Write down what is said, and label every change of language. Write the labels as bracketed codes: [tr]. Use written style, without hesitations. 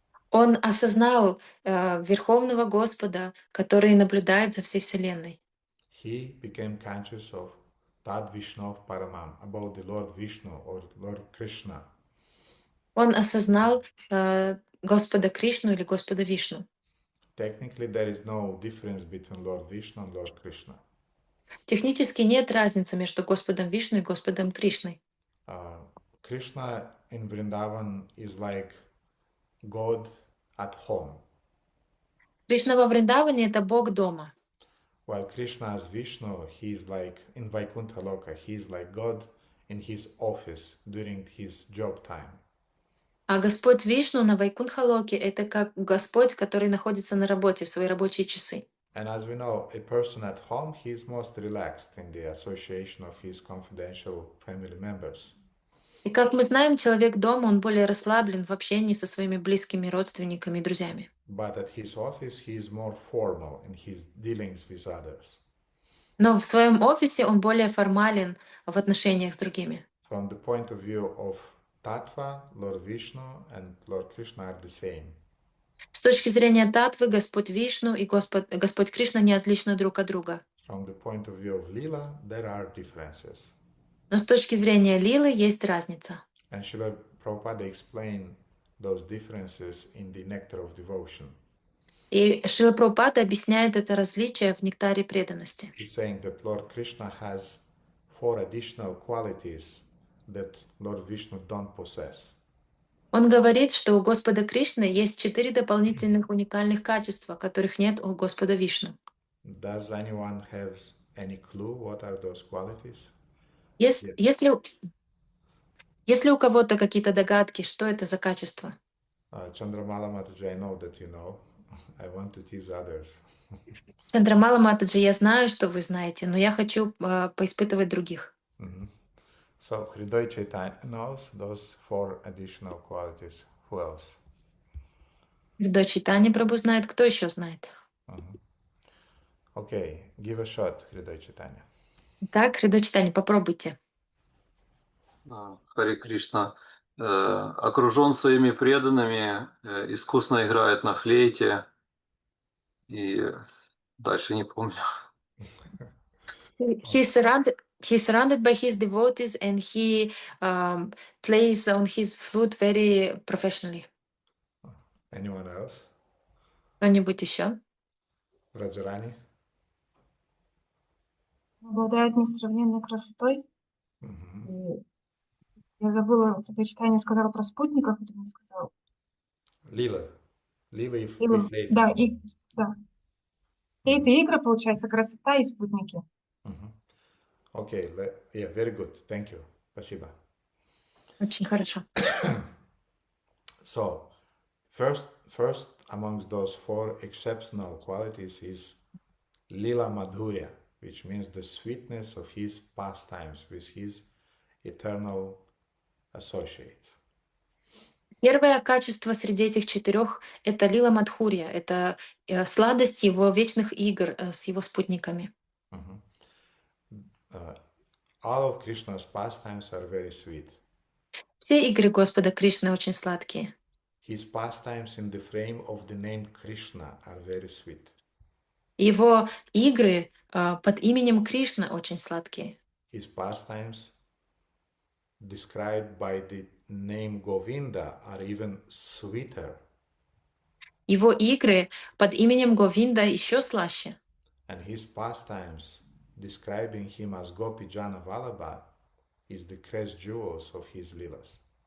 [ru] Он осознал Верховного Господа, который наблюдает за всей Вселенной. [en] He became conscious of Tad Vishnu Paramam, about the Lord Vishnu or Lord Krishna. [ru] Он осознал Господа Кришну или Господа Вишну. [en] Technically, there is no difference between Lord Vishnu and Lord Krishna. [ru] Технически нет разницы между Господом Вишну и Господом Кришной. [en] Krishna in Vrindavan is like God at home, [ru] Кришна во Вриндаване — это Бог дома. [en] while Krishna as Vishnu, he is like in Vaikuntha Loka, he is like God in his office during his job time. [ru] А Господь Вишну на Вайкунтха-локе — это как Господь, который находится на работе в свои рабочие часы. [en] And as we know, a person at home, he is most relaxed in the association of his confidential family members. [ru] И как мы знаем, человек дома, он более расслаблен в общении со своими близкими родственниками и друзьями. [en] But at his office, he is more formal in his dealings with others. [ru] Но в своем офисе он более формален в отношениях с другими. [en] From the point of view of Tattva, Lord Vishnu and Lord Krishna are the same. [ru] С точки зрения татвы, Господь Вишну и Господь Кришна не отличны друг от друга. [en] From the point of view of Lila, there are differences. [ru] Но с точки зрения лилы есть разница. [en] And Srila Prabhupada explained those differences in the Nectar of Devotion. [ru] И Шрила Прабхупада объясняет это различие в нектаре преданности. [en] He's saying that Lord Krishna has 4 additional qualities that Lord Vishnu don't possess. [ru] Он говорит, что у Господа Кришны есть 4 дополнительных уникальных качества, которых нет у Господа Вишну. [en] Does anyone have any clue what are those qualities? [ru] Есть, [en] Yes. [ru] если у кого-то какие-то догадки, что это за качество? [en] Chandramala Mataji, I know that you know. I want to tease others. [ru] Чандрамала Матаджи, я знаю, что вы знаете, но я хочу поиспытывать других. Mhm. [en] So Hriday Chaitanya knows those four additional qualities. Who else? [ru] Дочь Читани Прабу знает, кто еще знает? [en] Mhm. Okay, give a shot, Hriday Chaitanya. [ru] Так, Хридо Читани, попробуйте. Харе Кришна. Окружен своими преданными, искусно играет на флейте. И дальше не помню. [en] He's surrounded by his devotees and he plays on his flute very professionally. Anyone else? [ru] Кто-нибудь еще? [en] Vrajarani? [ru] Обладает несравненной красотой. Mhm. И я забыла, когда читание сказала про спутников, это не сказала. Lila. Lila и флейта. Да, да. Флейта и игры, получается, красота и спутники. [en] Mhm. Okay, yeah, very good. Thank you. [ru] Спасибо. Очень хорошо. [en] So, first amongst those four exceptional qualities is Lila Madhurya, which means the sweetness of his pastimes with his eternal associates. [ru] Первое качество среди этих четырех — это лила Мадхурья, это сладость его вечных игр с его спутниками. Mhm. [en] All of Krishna's pastimes are very sweet. [ru] Все игры Господа Кришны очень сладкие. [en] His pastimes in the frame of the name Krishna are very sweet. [ru] Его игры под именем Кришна очень сладкие. [en] His pastimes described by the name Govinda are even sweeter. [ru] Его игры под именем Говинда еще слаще. [en] And his pastimes describing him as Gopijana Vallabha is the crest jewels of his lilas.